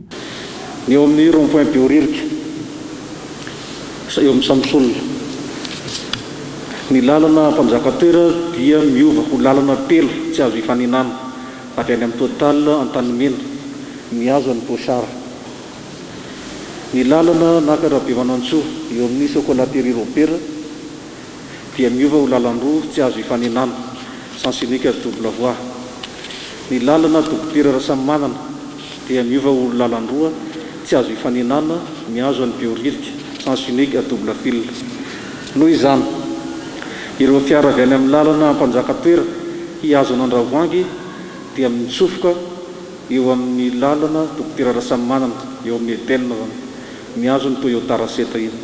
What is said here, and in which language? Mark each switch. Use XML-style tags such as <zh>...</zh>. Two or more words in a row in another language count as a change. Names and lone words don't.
<mg>Ny eo amin'ny rond-point Beoririka eo amin'ny Samsolona, ny lalana Ampanjakatoera dia miova ho lalana telo tsy azo ifaninana avy any amin'ny Total Antanimena mihazo any Pochard. Ny lalana Nakarabe Manantsoa eo amin'ny Sokolatery Robert dia miova ho lalan-droa tsy azo ifaninana</mg> <fr>sens unique double voie.</fr> <mg>Ny lalana Dokotera Rasamanana dia miova ho lalan-droa tsy azo ifaninana mihazo any Beoririka</mg> <fr>sens unique double fil.</fr> <mg>Noho izany ireo fiara avy any amin'ny lalana Ampanjakatoera hihazo an'Andravoangy dia mitsofoka eo amin'ny lalana Dokotera Rasamanana eo amin'ny Etenina mihazo ny Toyota Raseta iny.</mg>